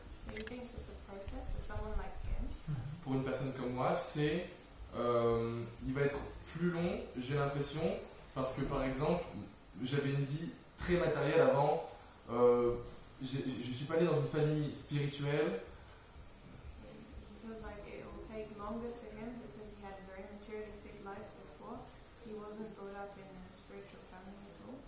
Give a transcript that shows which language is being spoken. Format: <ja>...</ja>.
<en>So he thinks of the process for someone like him.</en> <fr>Pour une personne comme moi, c'est il va être plus long, j'ai l'impression, parce que par exemple, j'avais une vie très matérielle avant. Je suis pas allé dans une famille spirituelle.</fr> <en>He feels like it will take longer for him because he had a very materialistic life before. He wasn't brought up in a spiritual family at all.</en>